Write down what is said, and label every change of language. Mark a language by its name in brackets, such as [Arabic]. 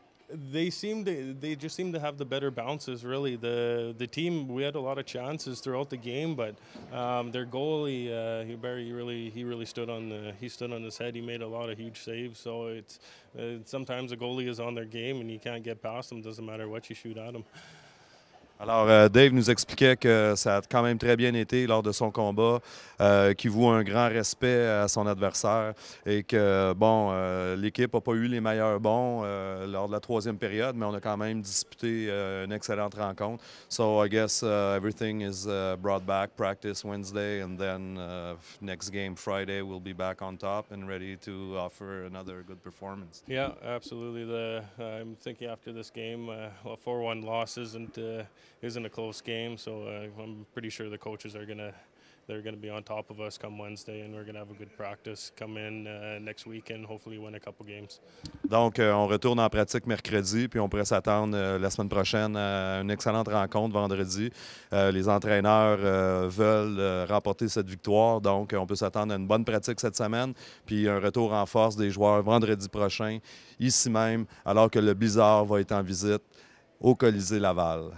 [English] They just seem to have the better bounces. Really, the team, we had a lot of chances throughout the game, but their goalie he really stood on his head. He made a lot of huge saves. So it's sometimes the goalie is on their game and you can't get past them. Doesn't matter what you shoot at them. [French] Alors, Dave nous expliquait que ça a quand même très bien été lors de son combat, qu'il voue un grand respect à son adversaire et que, bon, l'équipe n'a pas eu les meilleurs bons lors de la troisième période, mais on a quand même disputé une excellente rencontre. [English] So I guess everything is brought back, practice Wednesday, and then next game Friday we'll be back on top and ready to offer another good performance. Yeah, absolutely. I'm thinking after this game, a 4-1 loss isn't a close game, so I'm pretty sure the coaches are they're gonna be on top of us come Wednesday, and we're gonna have a good practice come in next week and hopefully win a couple games. [French] Donc, on retourne en pratique mercredi, puis on pourrait s'attendre la semaine prochaine à une excellente rencontre vendredi. Les entraîneurs veulent remporter cette victoire, donc on peut s'attendre à une bonne pratique cette semaine, puis un retour en force des joueurs vendredi prochain, ici même, alors que le Blizzard va être en visite au Colisée Laval.